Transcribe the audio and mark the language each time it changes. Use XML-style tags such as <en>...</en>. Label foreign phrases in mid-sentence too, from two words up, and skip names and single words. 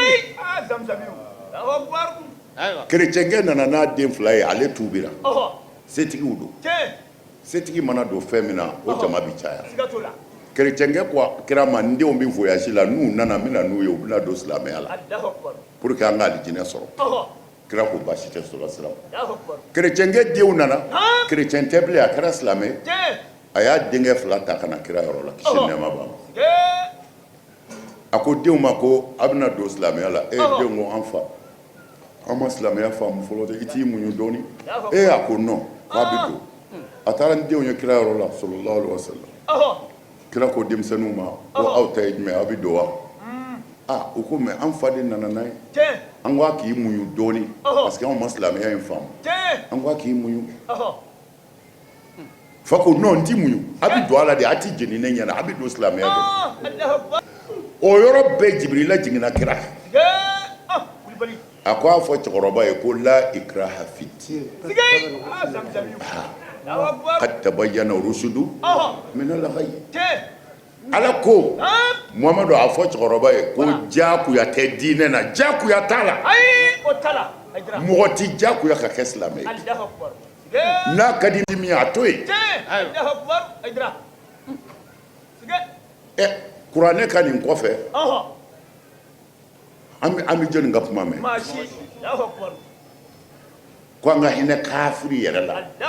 <bm>kerecɛnkɛ nana n'a den fila ye ale tuubira setigiw don setigi mana don fɛn min na o jama bi caya kerecɛnkɛ ko kira ma n denw bɛ voyage la n'u nana n bɛ na n'u ye u bɛ na don silamɛya la</bm> <fr>pour que</fr> <bm>an ka alijinɛ sɔrɔ kira ko baasi tɛ sɔrɔ silamɛ kerecɛnkɛ denw nana kerecɛn tɛ bilen a kɛra silamɛ a y'a denkɛ fila ta ka na kira yɔrɔ la kisi nɛɛma b'a ma a ko denw ma ko a bɛna don silamɛya la denw ko an fa an ma silamɛya faamu fɔlɔ dɛ i t'i muɲu dɔɔni a ko non k'a bɛ don a taara ni denw ye kira yɔrɔ la</bm> <ar>صلى الله عليه وسلم</ar> <bm>kira ko denmisɛnninw ma ko aw ta ye jumɛn aw bɛ don wa u ko mɛ an fa de nana n'a ye an ko a k'i muɲu dɔɔni</bm> <fr>parce que</fr> <bm>anw ma silamɛya in faamu an ko a k'i muɲu fa ko non n t'i muɲu a bɛ don a la de a tɛ jeni ne ɲɛna a bɛ don silamɛya de o yɔrɔ bɛɛ jibirila jiginna kira a ko a fɔ cɛkɔrɔba ye ko</bm> <ar>لا إكراه في الدين قد تبين الرشد من الغي</ar> <bm>ala ko muhamadu a fɔ cɛkɔrɔba ye ko jakuya tɛ diinɛ na jakuya t'a la mɔgɔ ti jakuya ka kɛ silamɛ ye n'a ka di min a to yen kuranɛ ka nin kɔfɛ an bɛ jɔnni ka kuma mɛn ko an ka hinɛ kafiri yɛrɛ la</bm>